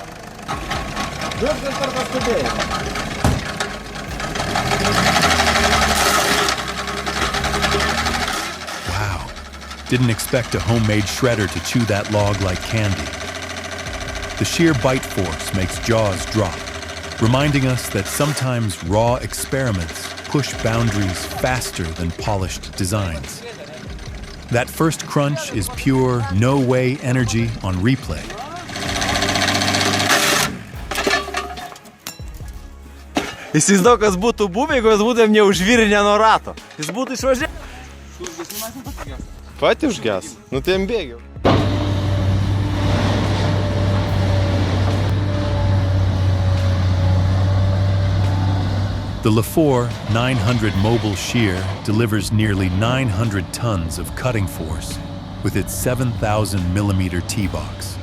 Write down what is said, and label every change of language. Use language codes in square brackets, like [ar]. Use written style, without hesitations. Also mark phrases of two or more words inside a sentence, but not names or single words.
[lt] Viskas per tą skubėjimą. [en] Wow, didn't expect a homemade shredder to chew that log like candy. The sheer bite force makes jaws drop, reminding us that sometimes raw experiments push boundaries faster than polished designs. That first crunch is pure, no-way energy on replay. [lt] Įsivaizduok, kas būtų buvę, jeigu mes būtumėm neužvirinę nuo rato. Jis būtų išvažiavęs. Pati užges. Nu tai bėgiau. [en] The LaFour 900 mobile shear delivers nearly 900 tons of cutting force with its 7,000mm T-box.